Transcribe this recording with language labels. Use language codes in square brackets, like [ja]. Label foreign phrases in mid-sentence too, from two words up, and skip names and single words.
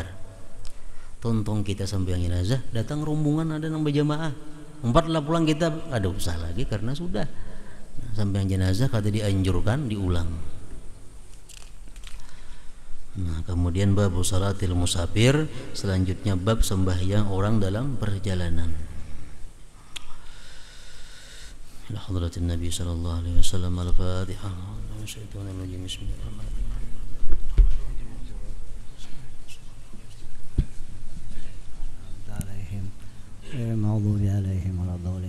[bjn] Tontong kita sembahyang jenazah, datang rombongan ada nang berjamaah. 4 lah pulang kita, ada usah lagi karena sudah. Nah, sembahyang jenazah kada dianjurkan diulang. Nah, kemudian bab [ar] صلاة المسافر, [bjn] selanjutnya bab sembahyang orang dalam perjalanan. [ar] إلى حضرة النبي صلى الله عليه وسلم. الفاتحة. الشيطان الرجيم. بسم الله الرحمن الرحيم. المغضوب عليهم ولا الضالين.